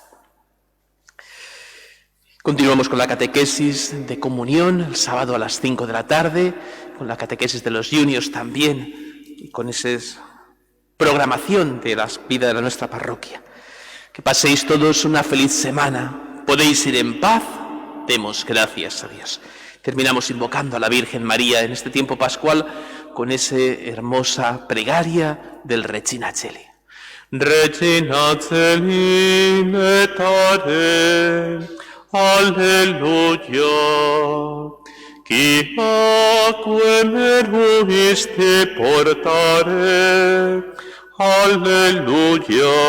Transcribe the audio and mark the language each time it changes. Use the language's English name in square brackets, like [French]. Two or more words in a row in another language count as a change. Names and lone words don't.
[Spanish] Continuamos con la catequesis de comunión el sábado a las 5 de la tarde, con la catequesis de los juniors también, y con esa programación de la vida de nuestra parroquia. Que paséis todos una feliz semana. Podéis ir en paz. Demos gracias a Dios. Terminamos invocando a la Virgen María en este tiempo pascual con esa hermosa plegaria del Regina Coeli. [Latin] Regina Coeli, letare, alleluia. Qui aquae meruiste portare, alleluia.